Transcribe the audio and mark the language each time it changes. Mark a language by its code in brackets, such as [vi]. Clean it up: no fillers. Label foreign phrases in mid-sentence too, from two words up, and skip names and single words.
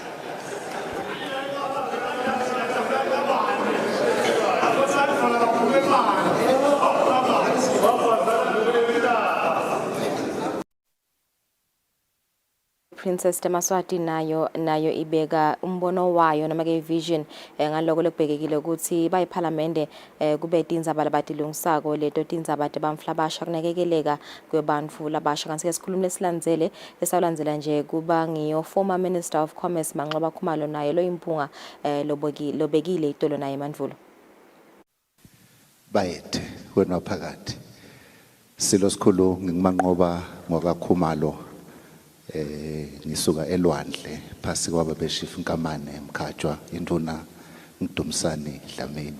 [ss] Princess Temaswati nayo ibeka umbono wayo noma ke vision ngaloko lokubhekekile ukuthi bayiParliament kube tindzaba labatilungisako leto tindzaba tebamflabasha kunakekeleka kwebantfu labasha kanti ke sikhulumile silandzele esawulandzela nje kuba ngiyo [en] former Minister of Commerce [ss] Manxoba Khumalo naye lo impunga lobekile itolo naye Mandvulo. Bayethe wena phakathi silo sikhulu ngimanqoba ngoba Khumalo ngisuka elwandle phasi kwaba beshifa inkamane emkhatshwa induna Mdumisani Dlamini.